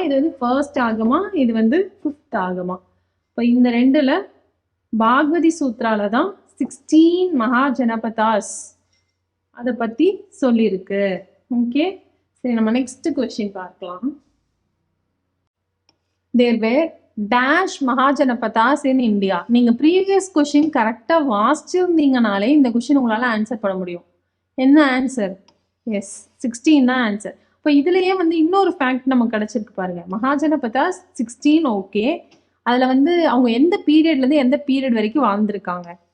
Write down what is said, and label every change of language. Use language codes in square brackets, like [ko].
[ta] இது வந்து ஃபர்ஸ்ட் ஆகமா, இது வந்து 5th ஆகமா. இப்போ இந்த ரெண்டுல பாகவதி சூத்ரால தான் 16 மகாஜனபதாஸ் அதை பத்தி சொல்லியிருக்கு. ஓகே, சரி, நம்ம நெக்ஸ்ட் கொஸ்டின் பார்க்கலாம். [en] There were dash Mahajanapadas in India. [ta] நீங்க ப்ரீவியஸ் கொஸ்டின் கரெக்டா வாசிச்சிருந்தீங்கனாலே இந்த கொஸ்டின் உங்களால ஆன்சர் பண்ண முடியும். என்ன ஆன்சர்? எஸ், 16 தான் ஆன்சர். இப்போ இதுலயே வந்து இன்னொரு ஃபேக்ட் நமக்கு கிடைச்சிருக்கு பாருங்க. மகாஜனபதாஸ் 16. ஓகே, அதுல வந்து அவங்க எந்த பீரியட்ல இருந்து எந்த பீரியட் வரைக்கும் வாழ்ந்திருக்காங்க?